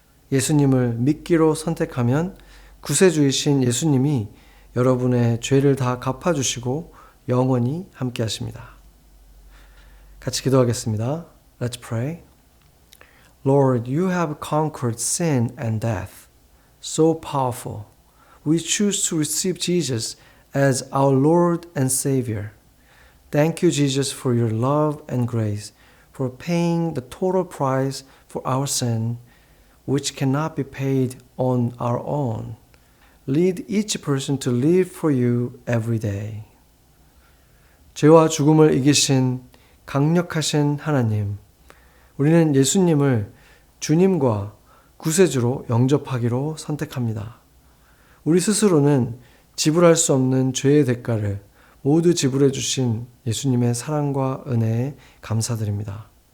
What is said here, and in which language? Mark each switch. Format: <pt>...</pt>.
<ko>예수님을 믿기로 선택하면 구세주이신 예수님이 여러분의 죄를 다 갚아주시고 영원히 함께 하십니다. 같이 기도하겠습니다.</ko> <en>Let's pray. Lord, you have conquered sin and death. So powerful. We choose to receive Jesus as our Lord and Savior. Thank you, Jesus, for your love and grace, for paying the total price for our sin, which cannot be paid on our own. Lead each person to live for you every day.</en> <ko>죄와 죽음을 이기신 강력하신 하나님, 우리는 예수님을 주님과 구세주로 영접하기로 선택합니다. 우리 스스로는 지불할 수 없는 죄의 대가를 모두 지불해 주신 예수님의 사랑과 은혜에 감사드립니다.</ko>